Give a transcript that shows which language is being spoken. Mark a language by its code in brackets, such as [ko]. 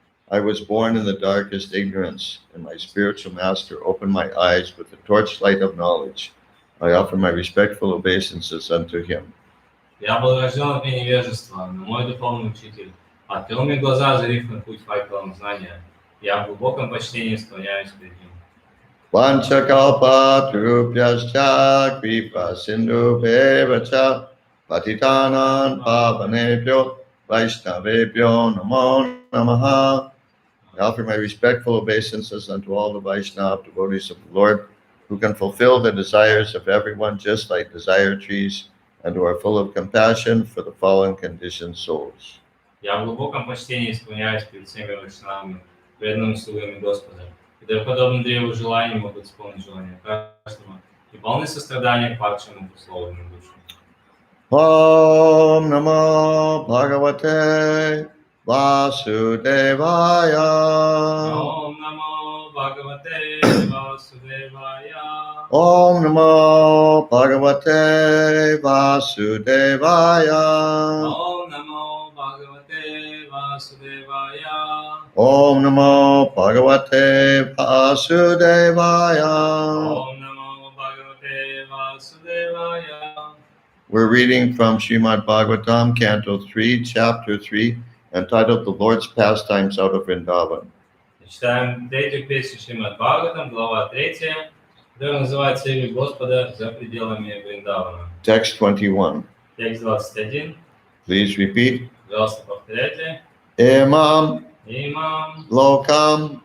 [en] I was born in the darkest ignorance, and my spiritual master opened my eyes with the torchlight of knowledge. I offer my respectful obeisances unto him. [ru] Я был рожден от невежества, но мой духовный учитель открыл мне глаза, озарив на путь факелом знания. Я в глубоком почтении склоняюсь перед ним. [sa] Vanchakalpa trupyascha kripa sindhu bevacha patitanan pavanebhyo vaishnavebhyo namo namaha. [en] I offer my respectful obeisances unto all the Vaishnava devotees of the Lord, who can fulfill the desires of everyone just like desire trees, and who are full of compassion for the fallen conditioned souls. [ru] Я в глубоком почтении склоняюсь перед всеми вайшнавами, преданными слугами Господа, которые, подобно древу желаний, могут исполнить желания каждого и полны сострадания к падшим условным душам. [sa] Om Namo Bhagavate Vasudevaya. Om Namo Bhagavate Vasudevaya. Om Namo Bhagavate Vasudevaya. Om Namo Bhagavate Vasudevaya. Om Namo Bhagavate Vasudevaya. Om Namo Bhagavate Vasudevaya. [en] We're reading from Srimad Bhagavatam, Canto 3, Chapter 3, entitled The Lord's Pastimes Out of Vrindavan. [ru] Читаем третью песню Шримад Бхагаватам, глава 3, которая называется «Игры Господа за пределами Вриндавана». [en] Text 21. [ru] Текст 21. [en] Please repeat. [ru] Пожалуйста, повторяйте. [sa] Imam Имам, Lokam